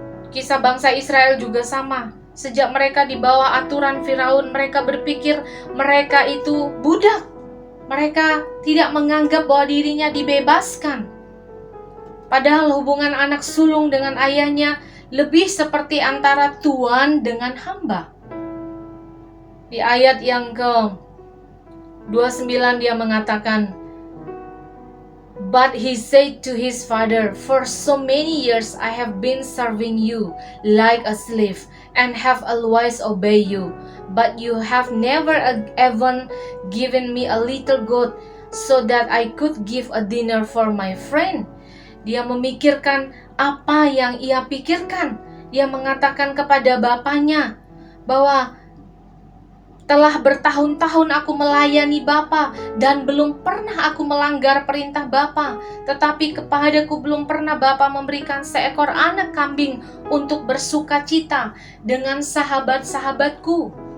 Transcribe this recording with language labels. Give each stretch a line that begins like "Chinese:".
Indonesian: Kisah bangsa Israel juga sama. Sejak mereka di bawah aturan Firaun, mereka berpikir mereka itu budak. Mereka tidak menganggap bahwa dirinya dibebaskan. Padahal hubungan anak sulung dengan ayahnya lebih seperti antara tuan dengan hamba. Di ayat yang ke-29 dia mengatakan,
English: "But he said to his father, for so many years I have been serving you like a slave and have always obeyed you. But you have never even given me a little goat so that I could give a dinner for my friend."
Indonesian: Dia memikirkan apa yang ia pikirkan. Dia mengatakan kepada bapaknya bahwa telah bertahun-tahun aku melayani Bapa dan belum pernah aku melanggar perintah Bapa. Tetapi kepadaku belum pernah Bapa memberikan seekor anak kambing untuk bersuka cita dengan sahabat-sahabatku.